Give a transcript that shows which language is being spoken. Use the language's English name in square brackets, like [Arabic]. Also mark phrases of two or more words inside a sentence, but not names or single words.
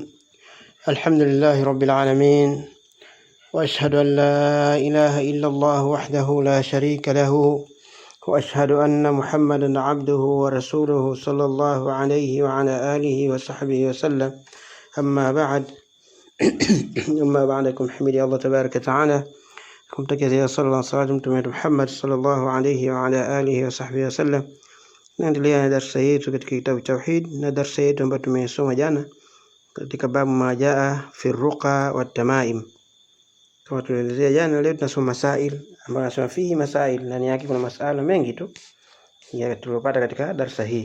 [Arabic] الحمد لله رب العالمين، وأشهد أن لا إله إلا الله وحده لا شريك له، وأشهد أن محمدا عبده ورسوله صلى الله عليه وعلى آله وصحبه وسلم. أما بعد أما بعدكم حمدي الله تبارك وتعالى [Swahili] kumtakia sala na salamu Mtume Muhammad [Arabic] صلى الله عليه وعلى آله وصحبه وسلم. [Swahili] Naendelea na darasa yetu katika kitabu Tauhid, na darasa yetu ambayo tumesoma jana katika [Arabic] باب ما جاء في الرقى والتمائم. [Swahili] Kama tulielezea jana, leo tunasoma masail ambayo nasema [Arabic] فيه مسائل, [Swahili] ndani yake kuna masala mengi tu ya tuliyopata katika darasa hii.